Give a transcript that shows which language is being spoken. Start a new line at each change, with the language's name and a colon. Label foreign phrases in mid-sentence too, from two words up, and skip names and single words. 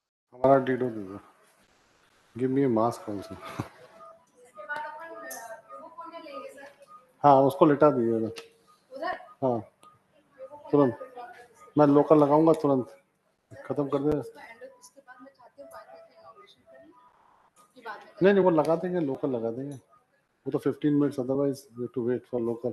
Hindi: हमारा डीडो दे दो.
English: Give me a mask also.
Hindi: हाँ उसको लिटा दीजिएगा. हाँ तुरंत मैं लोकल लगाऊंगा तुरंत खत्म कर दे. नहीं नहीं वो लगा देंगे लोकल लगा देंगे वो तो 15
English: minutes otherwise to wait for local.